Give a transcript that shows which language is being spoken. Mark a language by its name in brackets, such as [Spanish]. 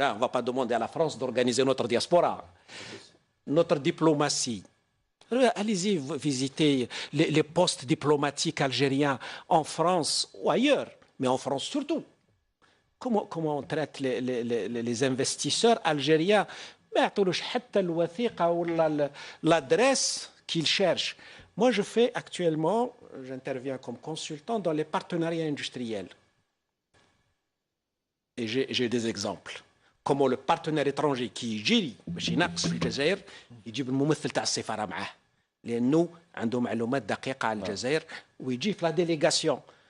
[French] On ne va pas demander à la France d'organiser notre diaspora. Notre diplomatie. Allez-y visiter les postes diplomatiques algériens en France ou ailleurs, mais en France surtout. Comment on traite les investisseurs algériens? [Arabic] ما يعطولوش حتى الوثيقة ولا [French] l'adresse qu'ils cherchent. Moi, je fais actuellement, j'interviens comme consultant dans les partenariats industriels. Et j'ai des exemples. Comment le partenaire étranger qui [Arabic] يجي باش يناقش في الجزائر يجيب الممثل تاع السفارة معاه. لأنه عنده معلومات دقيقة على الجزائر ويجي في لا ديليغاسيون.